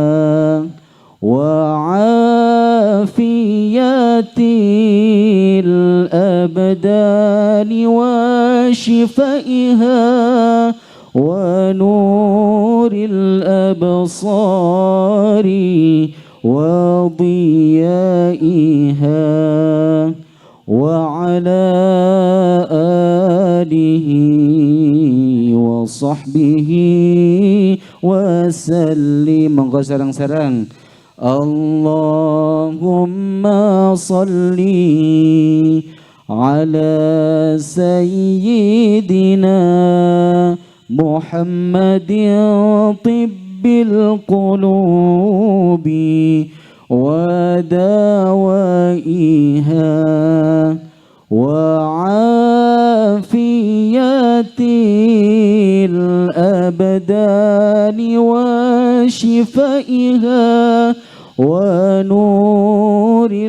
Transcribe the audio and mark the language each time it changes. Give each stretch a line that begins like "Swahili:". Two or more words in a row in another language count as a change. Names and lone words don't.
Arabic: وعافية الأبدان وشفائها ونور الأبصار وضيائها وعلى آله وصحبه وسلم.
Javanese: Monggo sareng-sareng.
Arabic: اللهم صل على سيدنا محمد طب القلوب ودوائها وعافية الأبدان وشفائها ونور